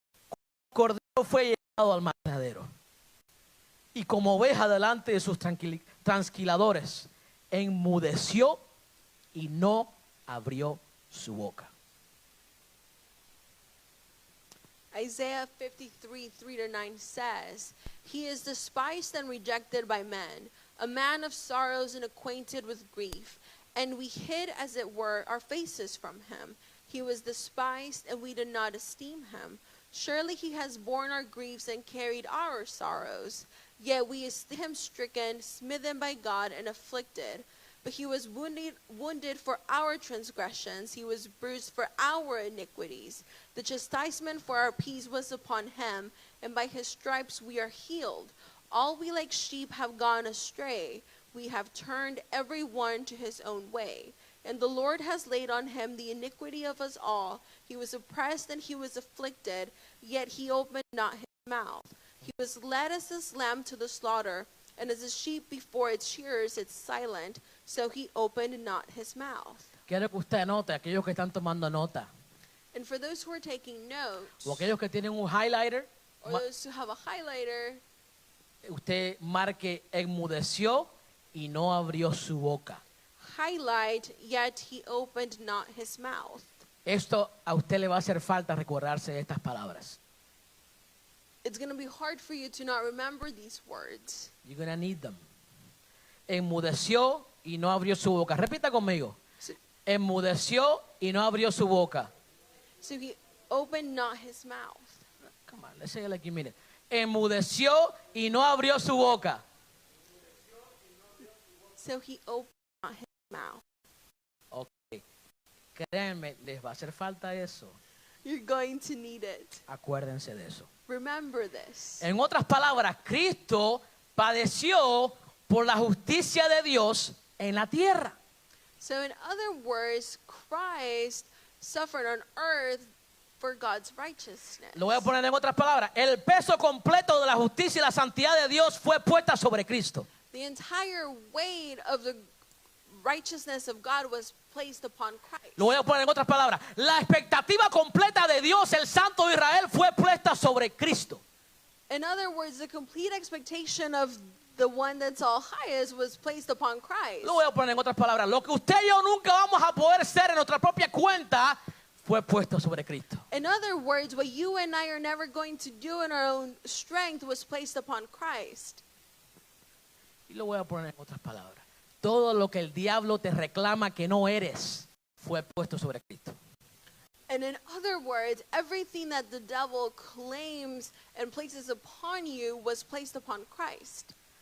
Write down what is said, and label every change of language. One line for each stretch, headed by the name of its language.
Spanish: El cordero fue llevado al matadero. Y como oveja delante de sus transquiladores, enmudeció y no abrió su boca.
English: Isaiah 53, 3-9 says, He is despised and rejected by men, a man of sorrows and acquainted with grief. And we hid, as it were, our faces from him. He was despised, and we did not esteem him. Surely he has borne our griefs and carried our sorrows. Yet we esteemed him stricken, smitten by God, and afflicted. But he was wounded for our transgressions. He was bruised for our iniquities. The chastisement for our peace was upon him, and by his stripes we are healed. All we like sheep have gone astray. We have turned every one to his own way. And the Lord has laid on him the iniquity of us all. He was oppressed and he was afflicted, yet he opened not his mouth. He was led as a lamb to the slaughter, and as a sheep before its shearers is silent, so he opened not his mouth.
Spanish: Quiero que usted anote, aquellos que están tomando nota,
English: And for those who are taking notes,
Spanish: o aquellos que tienen un highlighter,
English: or those who have a highlighter,
Spanish: usted marque enmudeció y no abrió su boca.
English: highlight, yet he opened not his mouth.
Spanish: Esto a usted le va a hacer falta recordarse de estas palabras.
English: It's going to be hard for you to not remember these words. You're going to need them.
Spanish: Enmudeció y no abrió su boca. Repita conmigo. Enmudeció y no abrió su boca.
English: So he opened not his mouth. Come on, let's say it like you mean it. Enmudeció y no abrió su boca. So he opened not his mouth. Ok.
Spanish: Créanme, les va a hacer falta eso.
English: You're going to need it.
Spanish: Acuérdense de eso.
English: Remember this.
Spanish: En otras palabras, Cristo padeció por la justicia de Dios en la tierra.
English: So in other words, Christ suffered on earth for God's righteousness.
Spanish: Lo voy a poner en otras palabras. El peso completo de la justicia y la santidad de Dios fue puesta sobre Cristo.
English: The entire weight of the righteousness of God was placed upon Christ.
Spanish: Lo voy a poner en otras palabras. La expectativa completa de Dios, el Santo de Israel, fue puesta sobre Cristo.
English: In other words, the complete expectation of the one that's all highest was placed upon Christ.
Spanish: Lo voy a poner en otras palabras. Lo que usted y yo nunca vamos a poder ser en nuestra propia cuenta fue puesto sobre Cristo.
English: In other words, what you and I are never going to do in our own strength was placed upon Christ.
Spanish: Y lo voy a poner en otras palabras. Todo lo que el diablo te reclama que no eres fue puesto sobre Cristo.
English: And in other words, everything that the devil claims and places upon you was placed upon Christ.